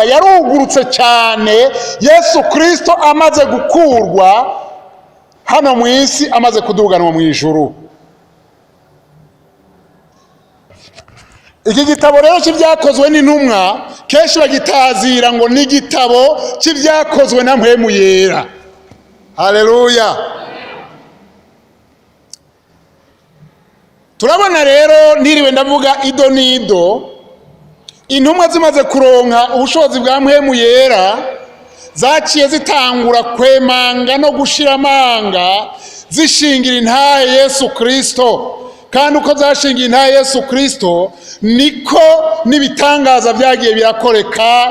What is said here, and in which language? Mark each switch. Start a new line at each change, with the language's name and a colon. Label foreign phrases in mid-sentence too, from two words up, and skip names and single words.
Rundi: Yarugurutse cyane Yesu Kristo amaze gukurwa hano mu isi, amaze kuduganwa mu ijuru. Iki gitabo rero cy'ibyakozwe n'intumwa kenshi bagitazira ngo ni igitabo cy'ibyakozwe na mpwemu yera. Haleluya. Turabona rero, ntiriwe ndavuga ido nido, intumwa zimaze kuronka ubushobozi bwa mpwemu yera, zaciye zitangura kwemanga no gushira amanga zishingira intahe Yesu Kristo, kandi uko zashingiye intahe Yesu Kristo niko n'ibitangaza byagiye birakoreka.